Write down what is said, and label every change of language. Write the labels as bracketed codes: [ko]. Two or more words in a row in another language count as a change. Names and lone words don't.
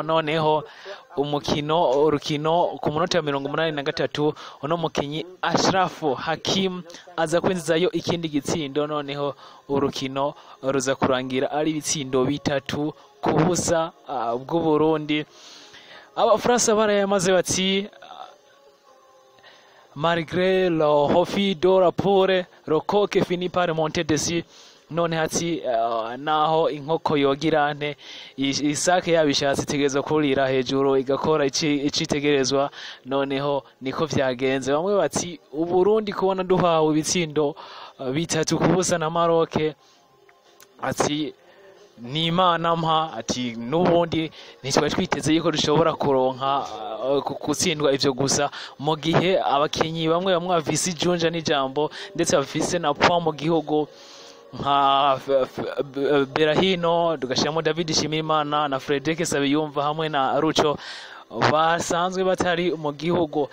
[rn] Noneho urukino ku munota wa 83 uno mukinyi Ashraf Hakim aza kwinjizayo ikindi gitsindo, noneho urukino ruza kurangira ari ibitsindo 3 ku busa bw'u Burundi. Abafaransa barayamaze bati [fr] malgré le refus de rapport, le coq finit par monter dessus. [rn] None hati naho inkoko yogira nte isake yabishatse itegerezwa kurira hejuru igakora icitegerezwa. Noneho niko vyagenze. Bamwe bati Uburundi kubona duhawe ibitsindo 3 ku busa na MAROC, ati ni Imana mpa, ati n'ubundi ntitwari twiteze yuko dushobora kuronka gutsindwa ivyo gusa, mu gihe abakinyi bamwe bafise ijunja n'ijambo ndetse bafise na point mu gihugu nka Berahino, tugashiramo David Shimimana na Frederic Sabiyumva hamwe na Ruco basanzwe batari mu gihugu.